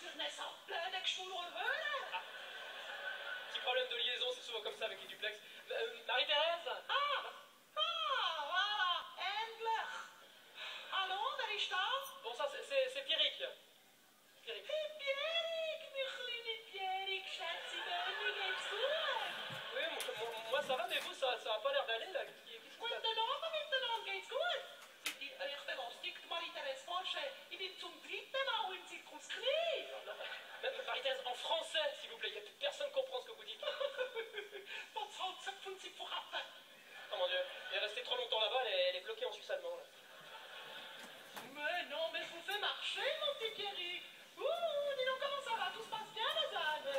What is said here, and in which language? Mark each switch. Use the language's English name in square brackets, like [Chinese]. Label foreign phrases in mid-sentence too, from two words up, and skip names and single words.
[French] ça plein d'explosions. Petit problème de liaison, c'est souvent comme ça avec les duplex. Marie-Thérèse? Voilà, [German] Endler. Hallo, wer ist da? [French] Bon, ça, c'est Pierrick. Pierrick. [German] Hey, Pierrick, mein kleiner Pierrick, Schätzi, wie geht's gut? [French] Oui, moi ça va, mais vous, ça a pas l'air d'aller, là. Qu'est-ce que [German] Miteinander geht's gut. Sind die Rechte lustig, Marie-Thérèse Falsche? Ich bin zum dritten Mal im Zirkus Knie. [French] Marie-Thérèse, en français, s'il vous plaît. Personne ne comprend ce que vous dites. Oh mon Dieu, elle est restée trop longtemps là-bas, elle est bloquée en suisse allemand, là. Mais non, mais je vous fais marcher, mon petit Pierrick. Ouh, dis donc comment ça va? Tout se passe bien, Lausanne?